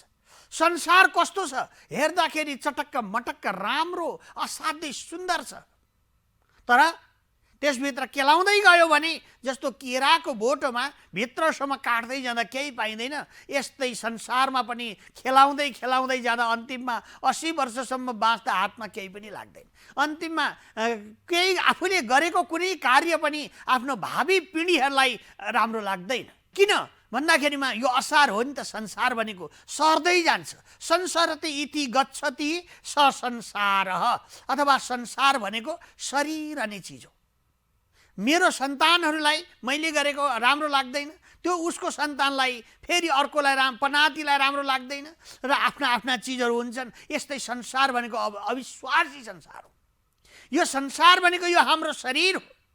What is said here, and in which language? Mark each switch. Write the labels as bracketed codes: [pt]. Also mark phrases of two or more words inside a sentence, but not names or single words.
[ne] संसार कस्तो छ हेर्दाखेरि चटक्क मटक्क राम्रो असाध्यै सुन्दर छ, तर त्यसभित्र केलाउँदै गयो भने जस्तो केराको बोटोमा भित्रसम्म काट्दै जाँदा केही पाइँदैन, यस्तै संसारमा पनि खेलाउँदै खेलाउँदै जाँदा अन्तिममा 80 वर्षसम्म बाँच्दा हातमा केही पनि लाग्दैन। अन्तिममा केही आफूले गरेको कुनै कार्य पनि आफ्नो भावी पिँढीहरूलाई राम्रो लाग्दैन। किन भन्दाखेरिमा यो असार हो नि त, संसार भनेको सर्दै जान्छ। [sa] संसारति इति गच्छति स संसारः, [ne] अथवा संसार भनेको शरीर अनि चिज हो। मेरो सन्तानहरूलाई मैले गरेको राम्रो लाग्दैन, त्यो उसको सन्तानलाई फेरि अर्कोलाई पनातिलाई राम्रो लाग्दैन, र आफ्ना आफ्ना चिजहरू हुन्छन्। यस्तै संसार भनेको अविश्वासी संसार हो। यो संसार भनेको यो हाम्रो शरीर हो।